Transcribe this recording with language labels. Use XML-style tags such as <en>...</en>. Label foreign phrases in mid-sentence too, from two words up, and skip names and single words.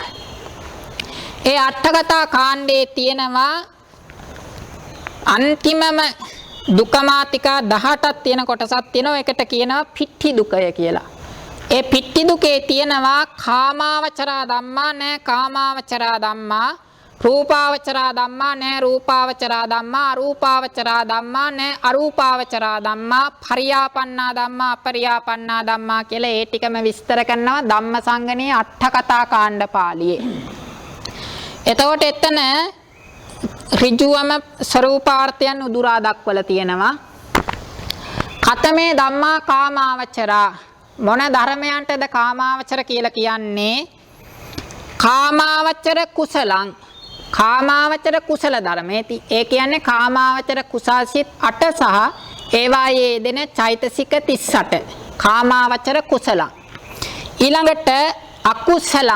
<si>ඒ අට්ඨකථා කාණ්ඩයේ තියෙනවා අන්තිමම දුක්ඛමාතිකා 18ක් තියෙන කොටසක් තියෙනවා. ඒකට කියනවා පිට්ටි දුකය කියලා. ඒ පිට්ටි දුකේ තියෙනවා</si> <pi>කාමාවචරා ධම්මා නෑ කාමාවචරා ධම්මා, රූපාවචරා ධම්මා නෑ රූපාවචරා ධම්මා, අරූපාවචරා ධම්මා නෑ අරූපාවචරා ධම්මා, පරියාපන්නා ධම්මා අපරියාපන්නා ධම්මා</pi> <si>කියලා ඒ ටිකම විස්තර කරනවා ධම්මසංගණී අට්ඨකථා කාණ්ඩ පාළියේ. එතකොට එතන ඍජුවම ස්වરૂපාර්ථයන් උදුරා දක්වලා තියෙනවා.</si> <pi>කතමේ ධම්මා කාමාවචරා.</pi> <si>මොන ධර්මයන්ටද කාමාවචර කියලා කියන්නේ?</si> <pi>කාමාවචර කුසලං. කාමාවචර කුසල ධර්මේති.</pi> <si>ඒ කියන්නේ කාමාවචර කුසල්සිත 8 සහ ඒවායේ දෙන චෛතසික 38.</si> <pi>කාමාවචර කුසලං. ඊළඟට අකුසලං.</pi>